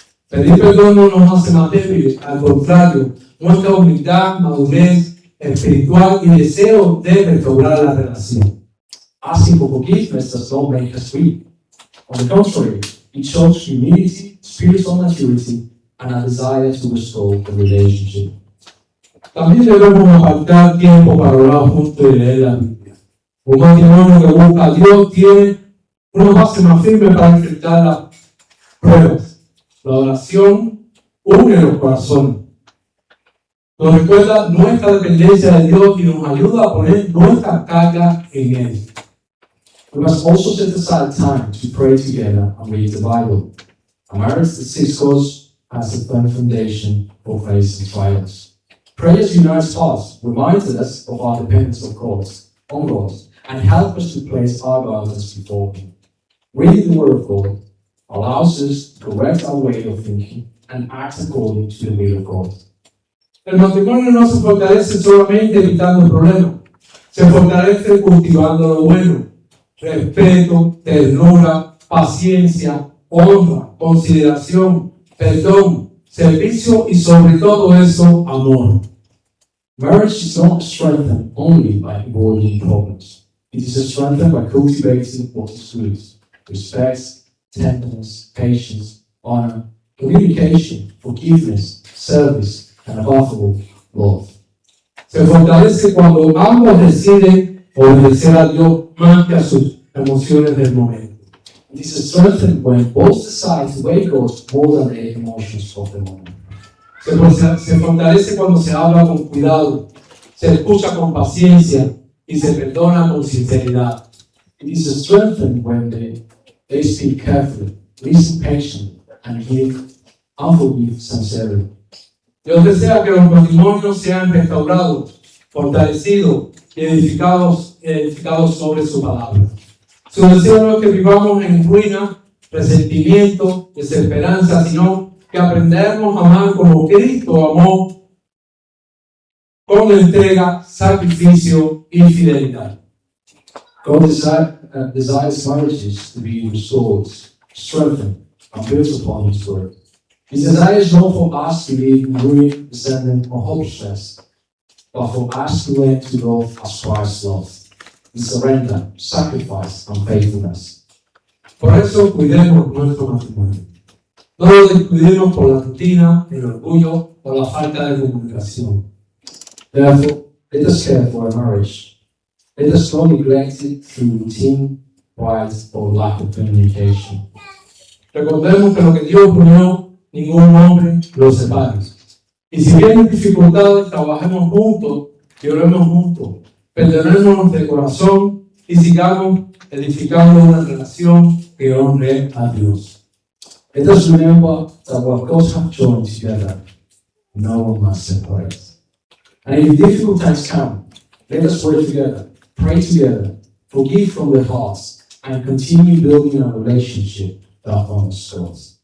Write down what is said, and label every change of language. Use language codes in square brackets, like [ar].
[es] Pedir perdón no nos hace más débiles, al contrario, muestra humildad, madurez espiritual y deseo de restaurar la relación. [en] Asking for forgiveness does not make us weak. On the contrary, it shows humility, spiritual maturity, and a desire to restore the relationship. [es] También debemos apartar tiempo para orar juntos y leer la Biblia. Un matrimonio que busca a Dios tiene una base más firme para enfrentar las pruebas. La oración une los corazones. Nos recuerda nuestra dependencia de Dios y nos ayuda a poner nuestra carga en Él. [en] We must also set aside time to pray together and read the Bible. A marriage that seeks God has a firm foundation for facing trials. Prayers unites hearts, reminds us of our dependence on God, and helps us to place our burdens before Him. Reading the Word of God allows us to correct our way of thinking and act according to the will of God. [es] El matrimonio no se fortalece solamente evitando problemas, se fortalece cultivando lo bueno, respeto, ternura, paciencia, honra, consideración, perdón, servicio y sobre todo eso, amor. [en] Marriage is not strengthened only by avoiding problems. It is strengthened by cultivating what is good: respect, tenderness, patience, honor, communication, forgiveness, service, and above all, love. [es] Se fortalece cuando ambos deciden obedecer a Dios más que a sus emociones del momento. [en] It is strengthened when both decide to obey God more than the emotions of the moment. [es] Se fortalece cuando se habla con cuidado, se escucha con paciencia y se perdona con sinceridad. [en] It is strengthened when they speak carefully, listen patiently, and forgive sincerely. [es] Dios desea que los matrimonios sean restaurados, fortalecidos y edificados sobre su palabra. Su deseo no es que vivamos en ruina, resentimiento, desesperanza, sino que aprendamos a amar como Cristo amó, con entrega, sacrificio y fidelidad. [en] God desires marriages to be restored, strengthened, and built upon His word. His desire is not for us to live in ruin, resentment, or hopelessness, but for us to learn to love as Christ loved, in surrender, sacrifice, and faithfulness. [es] Por eso cuidemos nuestro matrimonio. No lo descuidemos por la rutina, el orgullo o la falta de comunicación. [en] Therefore, let us care for our marriage. Let us not neglect it through routine, pride, or lack of communication. [es] Recordemos que lo que Dios unió, ningún hombre lo separe. Y si vienen dificultades, trabajemos juntos y oremos juntos. Perdonémonos de corazón y sigamos edificando una relación que honre a Dios. [en] Let us remember that what God has joined together, no one must separate. And if difficult times come, let us work together, pray together, forgive from the hearts, and continue building a relationship that honors God.